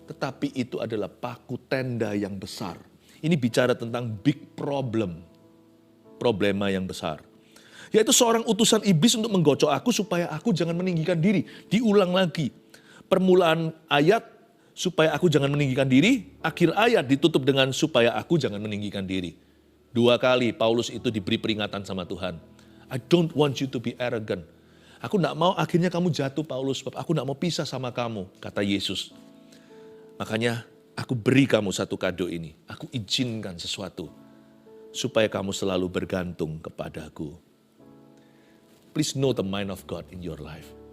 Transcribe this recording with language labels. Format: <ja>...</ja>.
<id>Tetapi itu adalah paku tenda yang besar. Ini bicara tentang</id> <en>big problem,</en> <id>problema yang besar. Yaitu seorang utusan iblis untuk menggocok aku supaya aku jangan meninggikan diri. Diulang lagi. Permulaan ayat supaya aku jangan meninggikan diri. Akhir ayat ditutup dengan supaya aku jangan meninggikan diri. 2 kali Paulus itu diberi peringatan sama Tuhan.</id> <en>I don't want you to be arrogant.</en> <id>Aku tidak mau akhirnya kamu jatuh Paulus. Sebab aku tidak mau pisah sama kamu, kata Yesus. Makanya aku beri kamu satu kado ini. Aku izinkan sesuatu. Supaya kamu selalu bergantung kepadaku.</id> <en>Please know the mind of God in your life.</en>